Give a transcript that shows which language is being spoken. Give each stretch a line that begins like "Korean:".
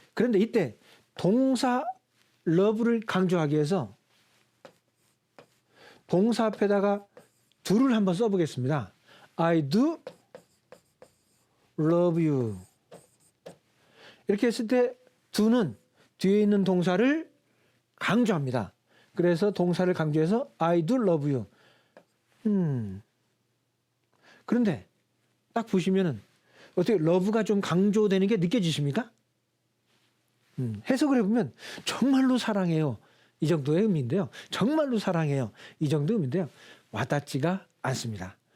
Korean: 그런데 이때 동사 love를 강조하기 위해서 동사 앞에다가 do를 한번 써보겠습니다.
English: I do love you.
Korean: 이렇게 했을 때 do는 뒤에 있는 동사를 강조합니다. 그래서 동사를 강조해서
English: I do love you.
Korean: 그런데 딱 보시면은 어떻게 love가 좀 강조되는 게 느껴지십니까? 해석을 해보면 정말로 사랑해요. 이 정도의 의미인데요. 정말로 사랑해요. 이 정도 의미인데요. 와닿지가 않습니다.